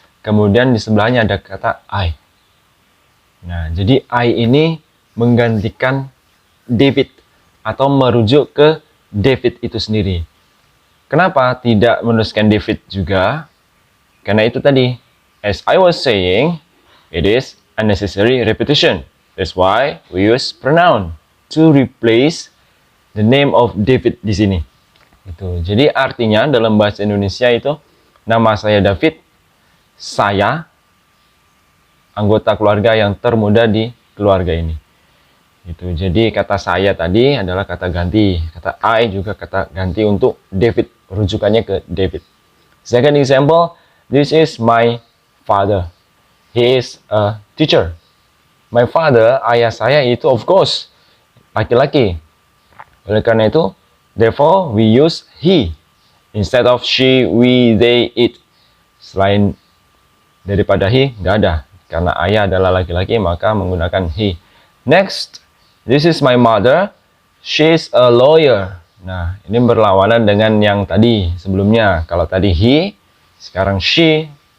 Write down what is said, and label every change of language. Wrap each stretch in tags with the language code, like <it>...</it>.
<id>Kemudian di sebelahnya ada kata I. Nah, jadi I ini menggantikan David atau merujuk ke David itu sendiri. Kenapa tidak menuliskan David juga? Karena itu tadi,</id> <en>as I was saying, it is unnecessary repetition. That's why we use pronoun to replace the name of David</en> <id>di sini. Gitu. Jadi artinya dalam bahasa Indonesia itu, nama saya David, saya anggota keluarga yang termuda di keluarga ini. Gitu. Jadi kata saya tadi adalah kata ganti, kata I juga kata ganti untuk David, rujukannya ke David.</id> <en>Second example, this is my father. He is a teacher. My father,</en> <id>ayah saya itu</id> <en>of course</en> <id>laki-laki. Oleh karena itu,</id> <en>therefore we use he instead of she, we, they, it.</en> <id>Selain daripada he, nggak ada. Karena ayah adalah laki-laki, maka menggunakan he.</id> <en>Next, this is my mother. She's a lawyer.</en> <id>Nah, ini berlawanan dengan yang tadi sebelumnya. Kalau tadi he, sekarang she,</id>